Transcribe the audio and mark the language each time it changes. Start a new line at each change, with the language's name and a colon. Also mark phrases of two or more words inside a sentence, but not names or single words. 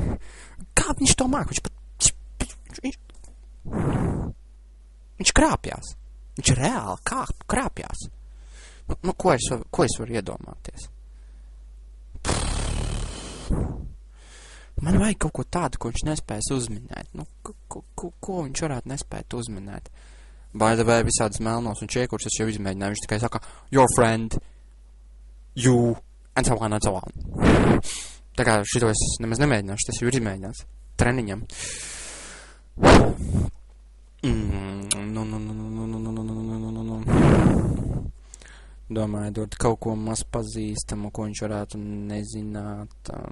Latvian: Viņš krāpjās. Viņš reāli krāpjās. Ko es varu iedomāties? Man vajag kaut ko tādu, ko viņš nespējas uzminēt. Ko viņš varētu nespēt uzminēt?
English: By the way,
Latvian: visādas melnos un čiekurus es jau izmēģināju. Viņš tikai saka,
English: your friend, you, and so on.
Latvian: Tā kā šito es nemaz nemēģināšu, tas jau ir izmēģināts. Treniņam. Domāju, dot kaut ko maz pazīstamu, ko viņš varētu nezināt.